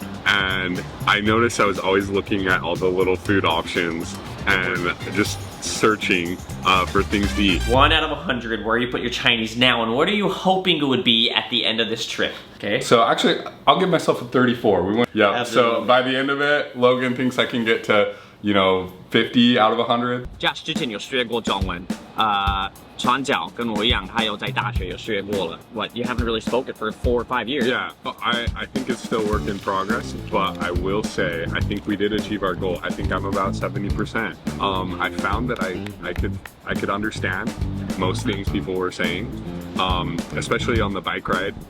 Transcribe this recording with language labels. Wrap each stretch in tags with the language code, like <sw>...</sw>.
<en>And I noticed I was always looking at all the little food options and just searching for things to eat. 1 out of 100, where you put your Chinese now, and what are you hoping it would be at the end of this trip? Okay. So actually, I'll give myself a 34. Yeah. Absolutely. So by the end of it, Logan thinks I can get to, 50 out of 100.</en> <zh>Josh 之前有学过中文，传教跟我一样，他有在大学有学过了。</zh> <en>What, you haven't really spoken for 4 or 5 years? Yeah, I think it's still work in progress, but I will say I think we did achieve our goal. I think I'm about 70%. I found that I could understand most things people were saying, especially on the bike ride.</en>